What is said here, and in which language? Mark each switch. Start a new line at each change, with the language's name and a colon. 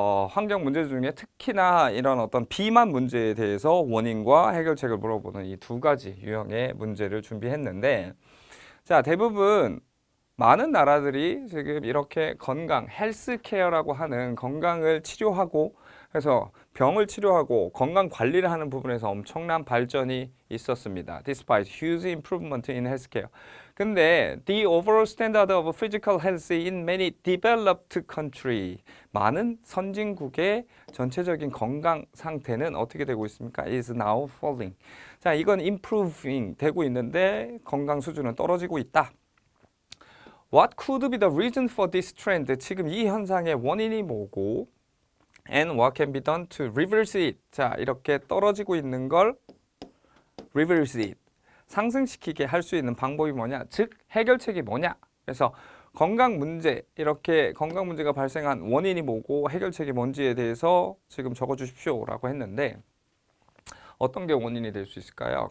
Korean: 환경 문제 중에 특히나 이런 어떤 비만 문제에 대해서 원인과 해결책을 물어보는 이 두 가지 유형의 문제를 준비했는데, 자, 대부분 많은 나라들이 지금 이렇게 건강, 헬스케어라고 하는 건강을 치료하고 그래서 병을 치료하고 건강 관리를 하는 부분에서 엄청난 발전이 있었습니다.
English: Despite huge improvement in healthcare.
Korean: 근데
English: the overall standard of physical health in many developed country
Korean: 많은 선진국의 전체적인 건강 상태는 어떻게 되고 있습니까?
English: Is now falling.
Korean: 자, 이건
English: improving
Korean: 되고 있는데 건강 수준은 떨어지고 있다.
English: What could be the reason for this trend?
Korean: 지금 이 현상의 원인이 뭐고
English: and what can be done to reverse it?
Korean: 자, 이렇게 떨어지고 있는 걸
English: reverse it.
Korean: 상승시키게 할 수 있는 방법이 뭐냐? 즉, 해결책이 뭐냐? 그래서 건강 문제, 이렇게 건강 문제가 발생한 원인이 뭐고 해결책이 뭔지에 대해서 지금 적어 주십시오라고 했는데 어떤 게 원인이 될 수 있을까요?